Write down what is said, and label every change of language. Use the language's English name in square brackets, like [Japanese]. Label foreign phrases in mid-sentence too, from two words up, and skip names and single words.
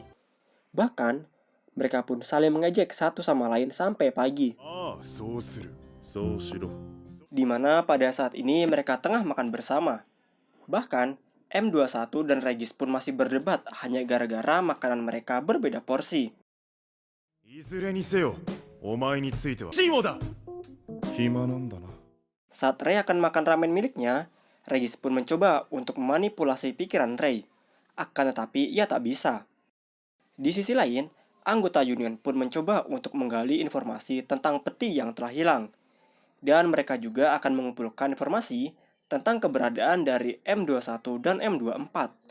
[Indonesian] Bahkan, mereka pun saling mengejek satu sama lain sampai pagi. Di mana pada saat ini mereka tengah makan bersama. Bahkan, M21 dan Regis pun masih berdebat hanya gara-gara makanan mereka berbeda porsi. [Japanese] いずれにせよ、お前についてはチーモだ。暇なんだな。 [Indonesian] Saat Rei akan makan ramen miliknya, Regis pun mencoba untuk memanipulasi pikiran Rei. Akan tetapi ia tak bisa. Di sisi lain, anggota Union pun mencoba untuk menggali informasi tentang peti yang telah hilang. Dan mereka juga akan mengumpulkan informasi tentang keberadaan dari M21 dan M24.